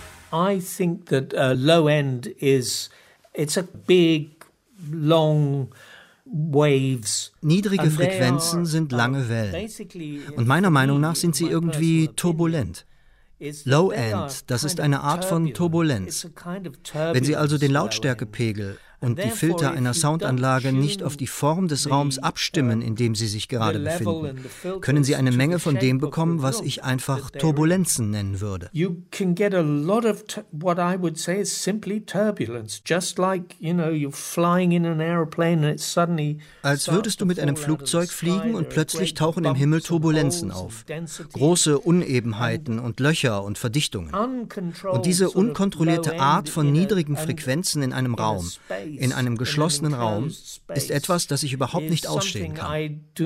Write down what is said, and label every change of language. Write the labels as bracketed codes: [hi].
[en] I think that low end is, it's a big, long waves. [de] Niedrige Frequenzen sind lange Wellen. Und meiner Meinung nach sind sie irgendwie turbulent. Low end, das ist eine Art von Turbulenz. Wenn Sie also den Lautstärkepegel und die Filter einer Soundanlage nicht auf die Form des Raums abstimmen, in dem Sie sich gerade befinden, können Sie eine Menge von dem bekommen, was ich einfach Turbulenzen nennen würde. [en] You can get a lot of what I would say is simply turbulence, just like, you know, you're flying in an airplane and it suddenly. [de] Als würdest du mit einem Flugzeug fliegen und plötzlich tauchen im Himmel Turbulenzen auf. Große Unebenheiten und Löcher und Verdichtungen. Und diese unkontrollierte Art von niedrigen Frequenzen in einem Raum, in einem geschlossenen Raum, ist etwas, das ich überhaupt nicht ausstehen kann.